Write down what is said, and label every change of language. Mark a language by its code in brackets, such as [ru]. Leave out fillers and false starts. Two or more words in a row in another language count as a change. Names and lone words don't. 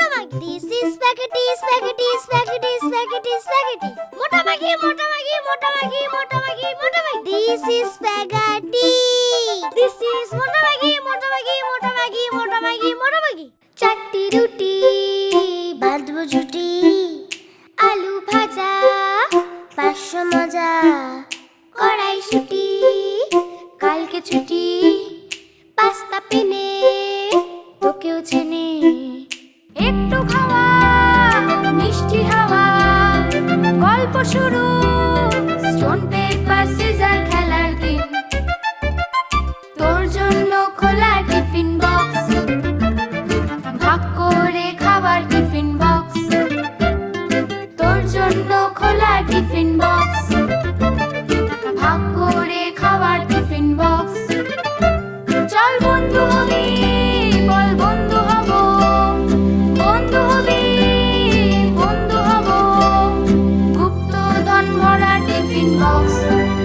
[en] This is spaghetti, spaghetti, spaghetti, spaghetti, spaghetti. [bn] মোটা ম্যাগি, মোটা ম্যাগি, মোটা ম্যাগি, মোটা ম্যাগি, মোটা ম্যাগি, Mota Maggi, Mota Maggi. [en] This is spaghetti. This is [bn] মোটা ম্যাগি, মোটা ম্যাগি, মোটা ম্যাগি, মোটা ম্যাগি, মোটা ম্যাগি, [en] Mota Maggi, Mota Maggi. [bn] চাট্টি রুটি, বাঁধবো জুতি, আলু ভাজা, পাশো মজা, কড়াই শুঁটি, কালকে ছুটি, পাস্তা পেনে, তোকেও চেনে. একটু খাওয়া মিষ্টি হাওয়া গল্প শুরু [en] stone paper scissor [bn] খেলার দিন তোর জন্য খোলা [en] tiffin box [bn] ভাগ করে খাবার [en] tiffin box [bn] তোর জন্য খোলা [en] tiffin box [bn] ভাগ করে খাবার [en] tiffin box [bn] চল বন্ধু হবি বল বন্ধু হব বন্ধু হবি বন্ধু হব গুপ্তধন ভরা [en] tiffin box